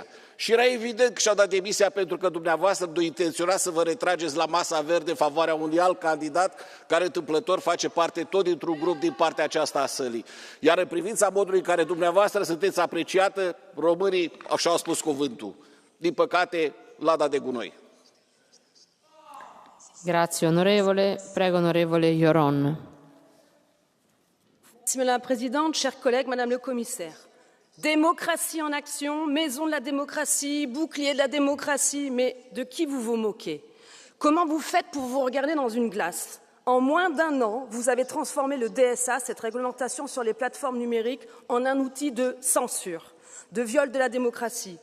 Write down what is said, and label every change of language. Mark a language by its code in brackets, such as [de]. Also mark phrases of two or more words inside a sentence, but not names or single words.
[ro] Și era evident că și-au dat demisia pentru că dumneavoastră intenționați să vă retrageți la masa verde în favoarea unui alt candidat care întâmplător face parte tot dintr-un grup din partea aceasta a sălii. Iar în privința modului în care dumneavoastră sunteți apreciată, românii și-au spus cuvântul. Din păcate, lada de gunoi. [it] Grazie onorevole. Prego onorevole Ioron. [fr] Madame la Présidente, chers collègues, Madame le Commissaire. Démocratie en action, maison de la démocratie, bouclier de la démocratie, mais de qui vous vous moquez? Comment vous faites pour vous regarder dans une glace? En moins d'1 an, vous avez transformé le DSA, cette réglementation sur les plateformes numériques, en un outil de censure, de viol de la démocratie.